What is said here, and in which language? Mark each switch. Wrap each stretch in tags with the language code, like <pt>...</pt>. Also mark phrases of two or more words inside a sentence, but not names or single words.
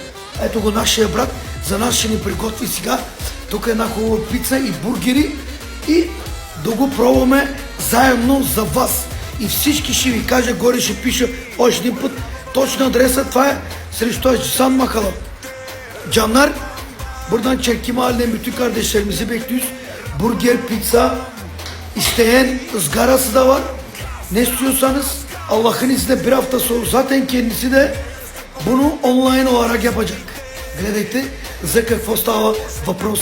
<bg>Ето го нашия брат, за нас ще ни приготви сега. Тук е една хубава пица и бургери и да го пробваме заедно за вас. И всички ще ви кажа, горе ще пиша още един път точно адреса. Това е срещу Сан Махала.</bg> <tr>Canlar, buradan çekim halinde bütün kardeşlerimizi bekliyoruz. Burger, pizza, isteyen ızgarası da var. Ne istiyorsanız Allah'ın izniyle bir hafta sonra zaten kendisi de bunu online olarak yapacak.</tr> <bg>Гледайте за какво става въпрос.</bg>